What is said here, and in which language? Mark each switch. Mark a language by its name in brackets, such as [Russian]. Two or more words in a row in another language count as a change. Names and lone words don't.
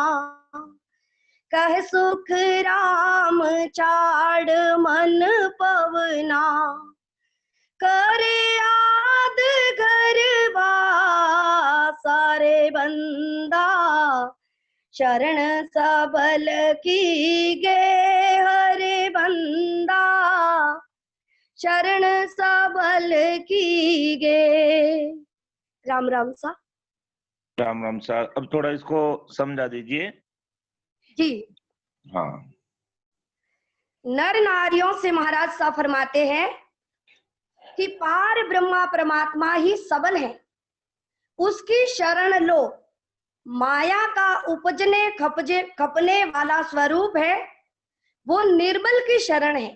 [Hindi] कह सुख राम चाड़ मन पवना, करे आद घर सारे बंदा, शरण सबल की गे हरे बंदा, शरण सबल की गे। राम राम सा। राम राम सा। अब थोड़ा इसको समझा दीजिए। जी। हाँ। नर नारियों से महाराज सा फरमाते हैं कि पार ब्रह्मा परमात्मा ही सबल है, उसकी शरण लो। माया का उपजने खपने वाला स्वरूप है, वो निर्बल की शरण है।